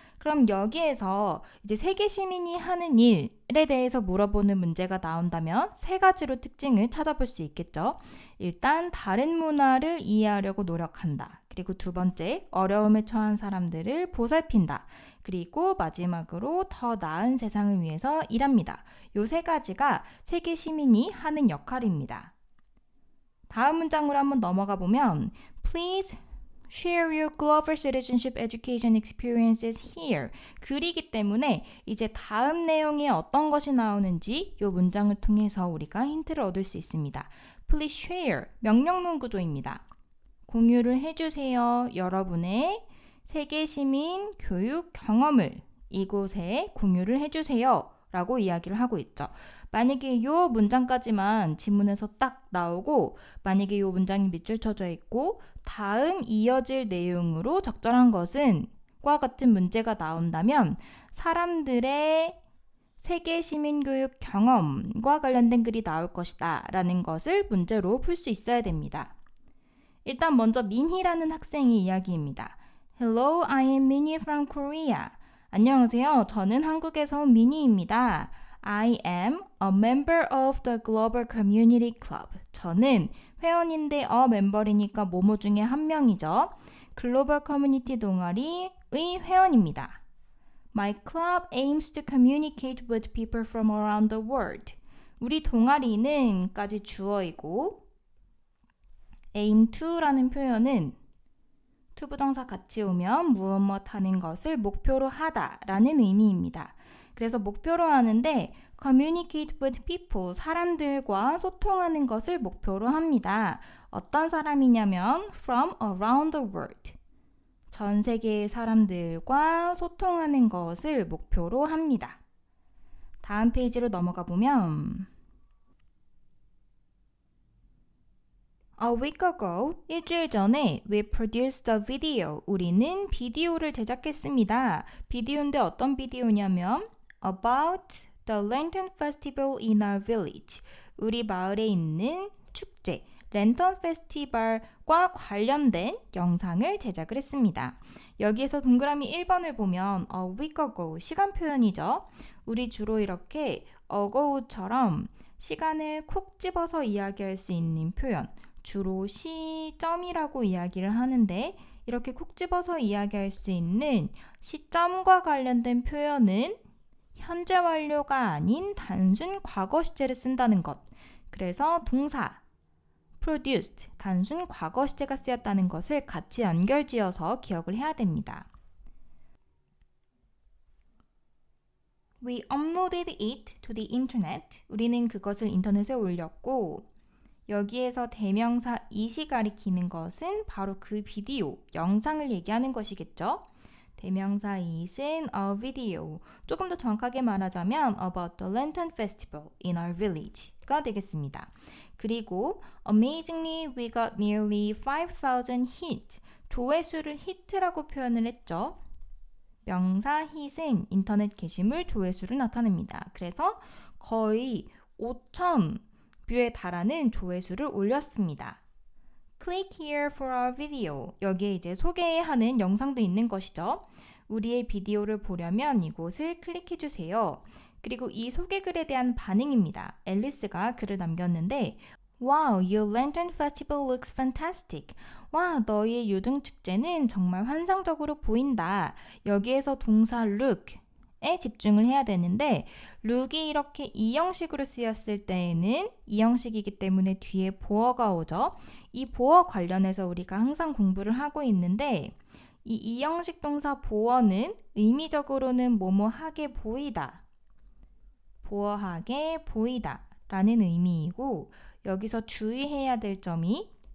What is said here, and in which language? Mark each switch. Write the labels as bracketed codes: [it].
[ko] 그럼 여기에서 이제 세계 시민이 하는 일에 대해서 물어보는 문제가 나온다면 세 가지로 특징을 찾아볼 수 있겠죠. 일단 다른 문화를 이해하려고 노력한다. 그리고 두 번째, 어려움에 처한 사람들을 보살핀다. 그리고 마지막으로 더 나은 세상을 위해서 일합니다. 요 세 가지가 세계 시민이 하는 역할입니다. 다음 문장으로 한번 넘어가 보면 [en] Please share your global citizenship education experiences here. [ko] 글이기 때문에 이제 다음 내용에 어떤 것이 나오는지 이 문장을 통해서 우리가 힌트를 얻을 수 있습니다. [en] Please share, [ko] 명령문 구조입니다. 공유를 해주세요. 여러분의 세계 시민 교육 경험을 이곳에 공유를 해주세요. 라고 이야기를 하고 있죠. 만약에 이 문장까지만 지문에서 딱 나오고 만약에 이 문장이 밑줄 쳐져 있고 다음 이어질 내용으로 적절한 것은 과 같은 문제가 나온다면 사람들의 세계 시민교육 경험과 관련된 글이 나올 것이다 라는 것을 문제로 풀 수 있어야 됩니다. 일단 먼저 민희라는 학생의 이야기입니다. [en] Hello, I am Minnie from Korea. [ko] 안녕하세요. 저는 한국에서 온 미니입니다. [en] I am a member of the Global Community Club. [ko] 저는 회원인데 멤버리니까 모모 중에 한 명이죠. 글로벌 커뮤니티 동아리의 회원입니다. [en] My club aims to communicate with people from around the world. [ko] 우리 동아리는 까지 주어이고 aim to라는 표현은 to 부정사 같이 오면 무엇 하는 것을 목표로 하다라는 의미입니다. 그래서 목표로 하는데 [en] communicate with people, [ko] 사람들과 소통하는 것을 목표로 합니다. 어떤 사람이냐면 [en] from around the world, [ko] 전 세계의 사람들과 소통하는 것을 목표로 합니다. 다음 페이지로 넘어가 보면 [en] A week ago, [ko] 일주일 전에 [en] we produced a video. [ko] 우리는 비디오를 제작했습니다. 비디오인데 어떤 비디오냐면 [en] about the Lantern Festival in our village. [ko] 우리 마을에 있는 축제, 랜턴 페스티벌과 관련된 영상을 제작을 했습니다. 여기에서 동그라미 1번을 보면 a week ago, 시간 표현이죠. 우리 주로 이렇게 ago처럼 시간을 콕 집어서 이야기할 수 있는 표현, 주로 시점이라고 이야기를 하는데 이렇게 콕 집어서 이야기할 수 있는 시점과 관련된 표현은 현재 완료가 아닌 단순 과거 시제를 쓴다는 것. 그래서 동사 produced, 단순 과거 시제가 쓰였다는 것을 같이 연결지어서 기억을 해야 됩니다. [en] We uploaded it to the internet. [ko] 우리는 그것을 인터넷에 올렸고 여기에서 대명사 it이 가리키는 것은 바로 그 비디오, 영상을 얘기하는 것이겠죠. 대명사 it은 a video, 조금 더 정확하게 말하자면 [en] about the Lantern Festival in our village [ko] 가 되겠습니다. [en] 그리고 amazingly we got nearly 5,000 hits, [ko] 조회수를 hit라고 표현을 했죠. 명사 hit은 인터넷 게시물 조회수를 나타냅니다. 그래서 거의 5,000 뷰에 달하는 조회수를 올렸습니다. [en] Click here for our video. [ko] 여기에 이제 소개하는 영상도 있는 것이죠. 우리의 비디오를 보려면 이곳을 클릭해 주세요. 그리고 이 소개글에 대한 반응입니다. 앨리스가 글을 남겼는데 [en] Wow, your lantern festival looks fantastic. [ko] 와, 너희의 유등 축제는 정말 환상적으로 보인다. 여기에서 동사 look 집중을 해야 되는데 look이 이렇게 이 형식으로 쓰였을 때에는 이 형식이기 때문에 뒤에 보어가 오죠. 이 보어 관련해서 우리가 항상 공부를 하고 있는데 이 형식 동사 보어는 의미적으로는 뭐뭐하게 보이다, 보어하게 보이다 라는 의미이고 여기서 주의해야 될 점이